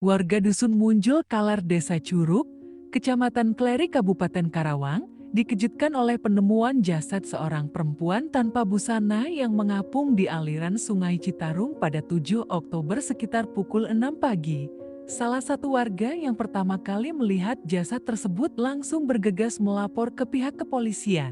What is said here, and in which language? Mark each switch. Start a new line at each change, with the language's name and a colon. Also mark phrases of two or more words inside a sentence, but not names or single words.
Indonesian: Warga Dusun Munjul Kalar Desa Curug, Kecamatan Kleri Kabupaten Karawang, dikejutkan oleh penemuan jasad seorang perempuan tanpa busana yang mengapung di aliran Sungai Citarum pada 7 Oktober sekitar pukul 6 pagi. Salah satu warga yang pertama kali melihat jasad tersebut langsung bergegas melapor ke pihak kepolisian.